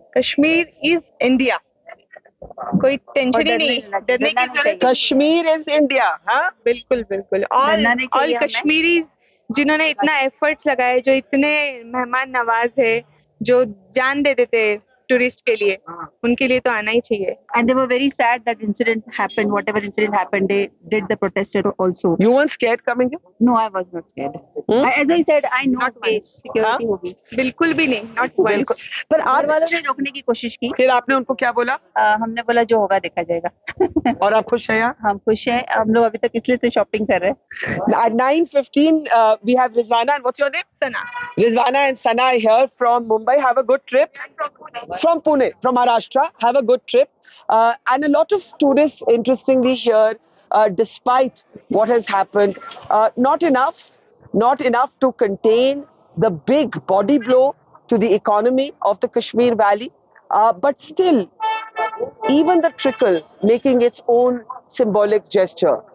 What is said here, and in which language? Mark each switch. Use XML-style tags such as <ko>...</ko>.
<ur>Kashmir is India, کوئی tension ہی نہیں, ڈرنے کی ضرورت. Kashmir is India. ہاں بالکل بالکل. اور کشمیریز جنہوں نے اتنا ایفرٹس لگائے, جو اتنے مہمان نواز ہے, جو جان دے دیتے ٹورسٹ کے لیے, ان کے لیے تو آنا ہی چاہیے.</ur> <en>And they were very sad that incident happened. Whatever incident happened, they did the protester also. You weren't scared coming here? No, I was not scared. As I said, I know that security</en> <ur>ہوگی. بالکل بھی نہیں,</ur> <en>not once.</en> <ur>پر گھر والوں نے روکنے کی کوشش کی. پھر آپ نے ان کو کیا بولا؟ ہم نے بولا جو ہوگا دیکھا جائے گا. اور آپ خوش ہیں یہاں؟ ہم خوش ہیں. ہم لوگ ابھی تک اس لیے تو شاپنگ کر رہے ہیں.</ur> <en>At 9:15, we have Rizwana. And what's your name? Sana. Rizwana and Sana here from Mumbai. Have a good trip. From Pune, from Maharashtra. Have a good trip. And a lot of tourists, interestingly, here, despite what has happened, not enough to contain the big body blow to the economy of the Kashmir Valley, but still, even the trickle making its own symbolic gesture.</en>